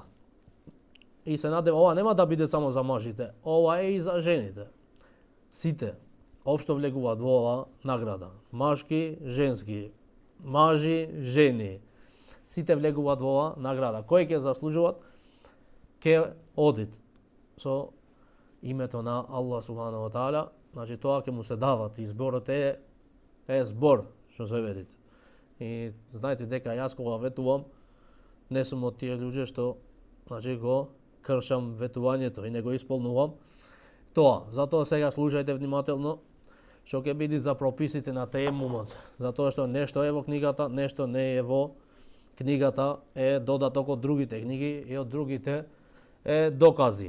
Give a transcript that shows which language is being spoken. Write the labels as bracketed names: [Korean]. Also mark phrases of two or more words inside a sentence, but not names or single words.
[Macedonian] И се надевам, ова нема да биде само за мажите, ова е и за жените. Сите општо влегуваат во ова награда. Машки, женски, мажи, жени. сите влегуваат во оваа награда. Кои ќе заслужуваат? Ќе одит со името на Аллах [Arabic] سبحانه وتعالى, [Macedonian] значи тоа ќе му се дават. Изборот е збор, што се видите. И знаете дека јас кога ветувам, не сум од тие луѓе што значи го кршам ветувањето и не го исполнувам тоа. Затоа сега слушајте внимателно што ќе биде за прописите на теемумот, затоа што нешто е во книгата, нешто не е во книгата, е додаток од другите книги и од другите докази.